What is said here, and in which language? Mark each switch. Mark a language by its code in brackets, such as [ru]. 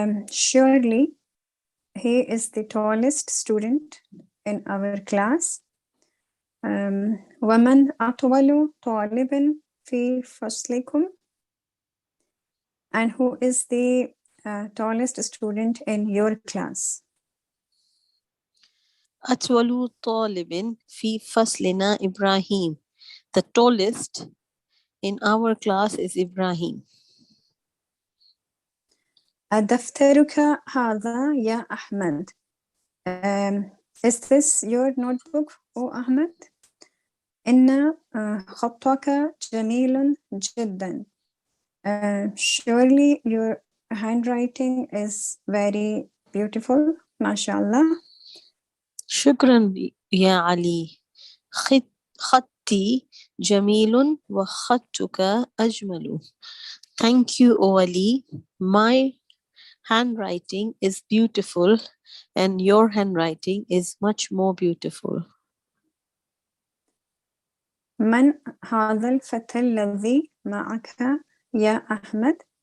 [en] Surely he is the tallest student in our class. [ar] ومن أطول طالب في فصلكم? [en] And who is the tallest student in your class? [ar] أطول طالب في فصلنا إبراهيم. [en] The tallest in our class is Ibrahim. [ar] دفترك هذا يا أحمد. [en] Is this your notebook, O Ahmed? [ar] إن خطك جميل جدا. [en] Surely your handwriting is very beautiful. MashaAllah. [ar] شكرا يا علي. خطي جميل وخطك أجمل. [en] Thank you, O Ali. My handwriting is beautiful and your handwriting is much more beautiful. [ar] من هذا الفتى الذي معك يا أحمد?